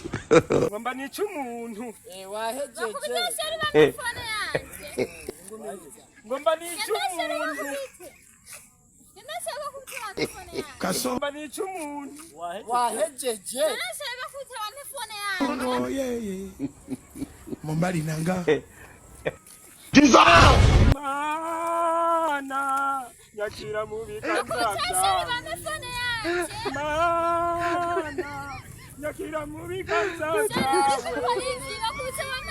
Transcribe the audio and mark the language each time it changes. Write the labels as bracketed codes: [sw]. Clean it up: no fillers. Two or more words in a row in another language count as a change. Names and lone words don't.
[rn] Ngomba nica umuntu. wahejeje Bakubitesha ari bampe fone yanje. Ngomba nica umuntu. Nasa bakubita bampe fone yanje. Kaso. Ngomba nica umuntu. wahejeje Nasa bakubita bampe fone yanje. [en] Oh yeah. [rn] Mombali nanga. Mana nyakira mu biganza Bakubitesha ari byawe. bampe fone yanje. Mana nyakira mu biganza Shari byawe. bakubita bampe fone.